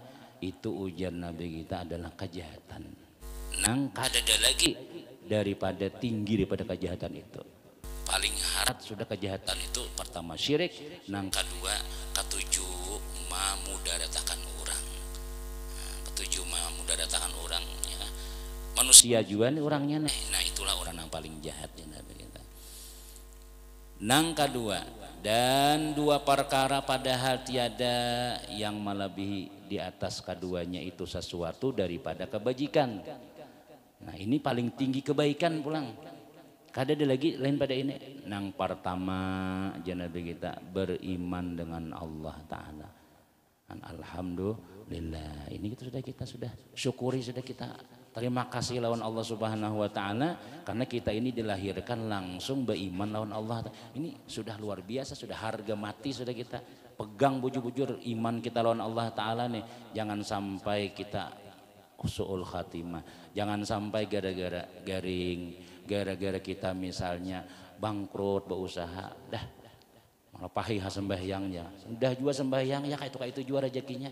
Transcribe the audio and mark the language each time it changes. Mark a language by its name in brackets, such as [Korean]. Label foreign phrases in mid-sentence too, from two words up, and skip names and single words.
[Indonesian] Itu ujar Nabi kita adalah kejahatan. [Banjar] Nang kada ada [Indonesian] lagi daripada tinggi daripada kejahatan itu. Paling harat sudah kejahatan itu pertama syirik, nang kedua ketujuh memudaratakan orang. Nah, ketujuh memudaratakan orang ya. Manusia juga nih orangnya nih. Nah itulah orang yang paling jahat ya Nabi kita. Nang kedua, dan dua perkara padahal tiada yang melebihi di atas keduanya itu sesuatu daripada kebajikan. Nah ini paling tinggi kebaikan pulang. [Banjar] Kada ada [Indonesian] lagi lain pada ini. Nang pertama Nabi kita beriman dengan Allah Ta'ala. Alhamdulillah. Ini kita sudah syukuri, sudah kita terima kasih lawan Allah [Arabic] سبحانه وتعالى, [Indonesian] karena kita ini dilahirkan langsung beriman lawan Allah. Ini sudah luar biasa, sudah harga mati sudah kita pegang bujur-bujur iman kita lawan Allah Ta'ala nih. Jangan sampai kita [Arabic] سوء الخاتمة, [Indonesian] jangan sampai gara-gara garing, gara-gara kita misalnya bangkrut berusaha dah malah pahih sembahyangnya, udah juga sembahyang ya kayak itu juga rezekinya.